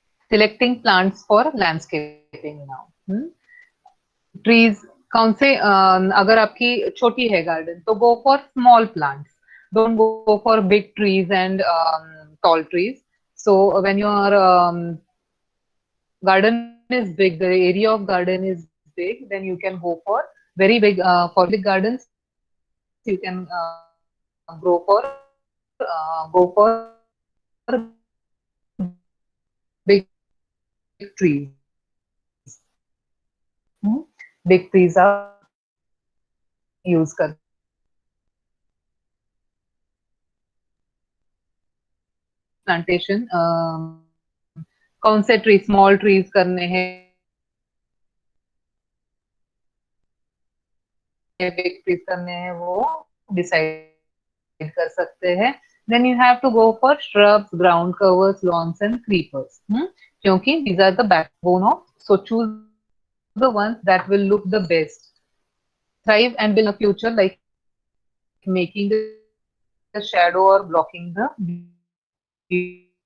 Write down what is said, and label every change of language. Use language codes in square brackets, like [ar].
[en] Selecting plants for landscaping now. Trees [hi] कौन से, अगर आपकी छोटी है [en] Garden तो go for small plants. Don't go for big trees and tall trees. So when your garden is big, the area of garden is big, then you can go for very big, for big gardens, you can go for big trees. Big trees [hi] आप use कर plantation कौन से tree, [en] small trees [hi] करने हैं, [en] big trees [hi] करने हैं, वो decide कर सकते हैं. [en] Then you have to go for shrubs, ground covers, lawns and creepers. [hi] क्योंकि [en] these are the backbone of, so choose the ones that will look the best, thrive and build a future, like making the shadow or blocking the view.